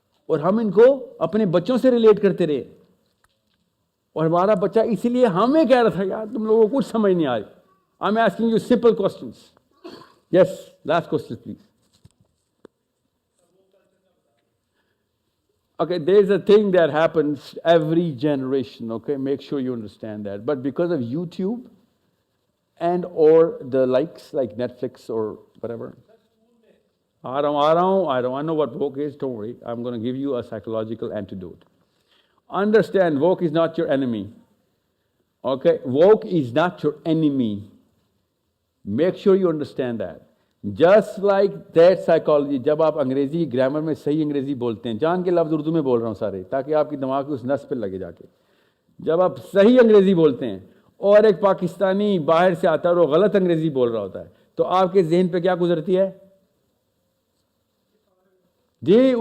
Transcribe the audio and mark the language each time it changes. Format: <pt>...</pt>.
<hi>और हम इनको अपने बच्चों से रिलेट करते रहे। और हमारा बच्चा इसीलिए हमें कह रहा था यार तुम लोगों को कुछ समझ नहीं आ रही।</hi> <en>I am asking you simple questions. Yes, last question please. Okay, there's a thing that happens every generation, okay? Make sure you understand that. But because of YouTube and or the likes like Netflix or whatever, I know what woke is, don't worry. I'm going to give you a psychological antidote. Understand, woke is not your enemy. Okay? Woke is not your enemy. Make sure you understand that. Just like that psychology,</en> <hi>जब आप अंग्रेजी grammar में सही अंग्रेजी बोलते हैं, जान के लफ्ज़ उर्दू में बोल रहा हूँ सारे, ताकि आपकी दिमाग उस नस पे लगे जाके। जब आप सही अंग्रेजी बोलते हैं और एक पाकिस्तानी बाहर से आता है और वो गलत अंग्रेजी बोल रहा होता है, तो आपके जहन पे क्या गुजरती है जी?</hi>